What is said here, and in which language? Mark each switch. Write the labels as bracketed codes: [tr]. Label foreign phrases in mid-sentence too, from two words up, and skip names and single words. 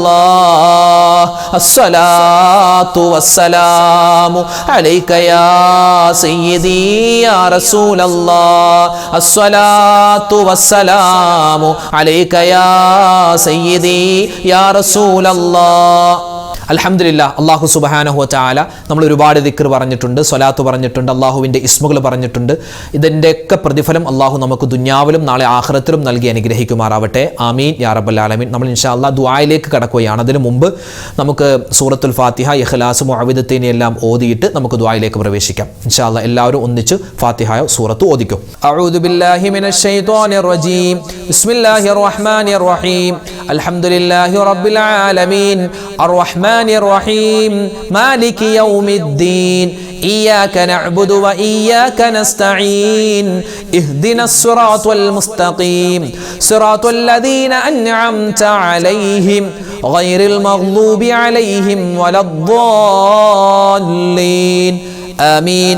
[ar] الله الصلاة والسلام عليك يا سيدي يا رسول الله الصلاة والسلام عليك يا سيدي يا رسول الله. [ml] അൽഹംദുലില്ലാഹ്, അല്ലാഹു [ar] سبحانه وتعالى [ml] നമ്മൾ ഒരുപാട് ദിക്ർ പറഞ്ഞിട്ടുണ്ട്, സ്വലാത്ത് പറഞ്ഞിട്ടുണ്ട്, അല്ലാഹുവിൻ്റെ ഇസ്മുകൾ പറഞ്ഞിട്ടുണ്ട്. ഇതിൻ്റെയൊക്കെ പ്രതിഫലം അല്ലാഹു നമുക്ക് ദുനിയാവിലും നാളെ ആഖിറത്തിലും നൽകി അനുഗ്രഹിക്കുമാറാവട്ടെ. [ar] آمين يا رب العالمين. [ml] നമ്മൾ [ar] إن شاء الله [ml] ദുആയിലേക്ക് കടക്കുകയാണ്. അതിനു മുമ്പ് നമുക്ക് സൂറത്തുൽ ഫാത്തിഹ, ഇഖ്ലാസ്, മുഅവ്വിദത്തൈൻ എല്ലാം ഓതിയിട്ട് നമുക്ക് ദുആയിലേക്ക് പ്രവേശിക്കാം. [ar] إن شاء الله [ml] എല്ലാവരും ഒന്നിച്ച് ഫാത്തിഹ സൂറത്ത് ഓതിക്കും. [ar] أعوذ بالله من الشيطان الرجيم بسم الله الرحمن الرحيم. الحمد لله رب العالمين الرحمن الرحيم مالك يوم الدين إياك نعبد وإياك نستعين اهدنا الصراط المستقيم صراط الذين أنعمت عليهم غير المغضوب عليهم ولا الضالين آمين.